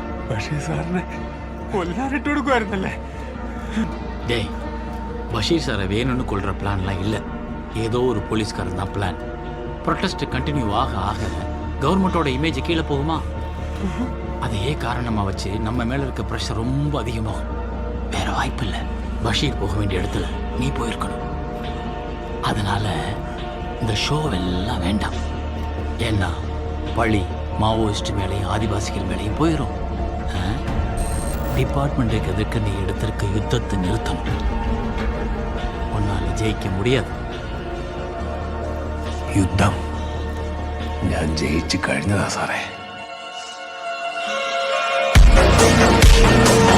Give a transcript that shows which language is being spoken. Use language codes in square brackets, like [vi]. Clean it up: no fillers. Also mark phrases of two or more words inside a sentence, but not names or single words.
[ml] ബഷീർ സാറിനെ കൊല്ലാനിട്ട് കൊടുക്കുമായിരുന്നല്ലേ? [ta] டேய், பஷீர் சாரை வேணும்னு கொள்கிற பிளான்லாம் இல்லை. ஏதோ ஒரு போலீஸ்காரன் தான் பிளான். [en] protest continue [ta] ஆக ஆக கவர்மெண்ட்டோட இமேஜ் கீழே போகுமா? அதையே காரணமாக வச்சு நம்ம மேலே இருக்க ப்ரெஷர் ரொம்ப அதிகமாகும். வேற வாய்ப்பு இல்லை. பஷீர் போக வேண்டிய இடத்துல நீ போயிருக்கணும். அதனால இந்த ஷோவெல்லாம் வேண்டாம். ஏன்னா பழி மாவோயிஸ்ட் மேலேயும் ஆதிவாசிகள் மேலேயும் போயிடும். டிபார்ட்மெண்ட்டுக்கு எதிர்க்க நீ எடுத்திருக்க யுத்தத்தை நிறுத்தணும். உன்னால ஜெயிக்க முடியாது. [ml] യുദ്ധം ഞാൻ ജയിച്ചു കഴിഞ്ഞതാ സാറേ.